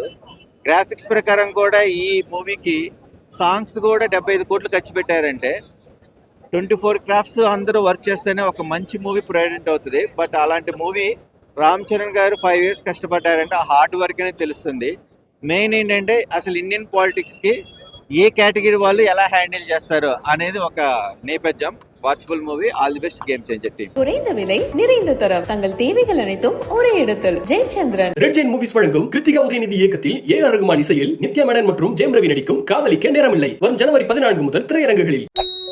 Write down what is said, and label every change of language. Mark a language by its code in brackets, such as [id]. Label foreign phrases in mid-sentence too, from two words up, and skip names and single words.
[te] గ్రాఫిక్స్ ప్రకారం కూడా ఈ మూవీకి సాంగ్స్ కూడా 75 కోట్లు ఖర్చు పెట్టారంటే 24 క్రాఫ్ట్స్ అందరూ వర్క్ చేస్తేనే ఒక మంచి [en] movie product [te] అవుతుంది. బట్ అలాంటి మూవీ రామ్ చరణ్ గారు 5 years కష్టపడ్డారంటే ఆ [en] hard work [te] అనేది తెలుస్తుంది. మెయిన్ ఏంటంటే అసలు [en] Indian politics [te] ఏ కేటగిరీ వాళ్ళు ఎలా హ్యాండిల్ చేస్తారు అనేది ఒక నేపథ్యం. [en] Watchable movie. All the best Game Changer team. [ta] குறைந்த விலை நிறைந்த தரம் தங்கள் தேவைகள் அனைத்தும் ஒரே இடத்தில் ஜெயச்சந்திரன். ரெட் ஜெயின் மூவிஸ் வழங்கும் கிருத்திகா உதயநிதி இயக்கத்தில் ஏ ஆர் ரகுமான் இசையில் நித்யா மேனன் மற்றும் ஜெயம் ரவி நடிக்கும் காதலிக்க நேரமில்லை வரும் ஜனவரி 14 முதல் திரையரங்குகளில்.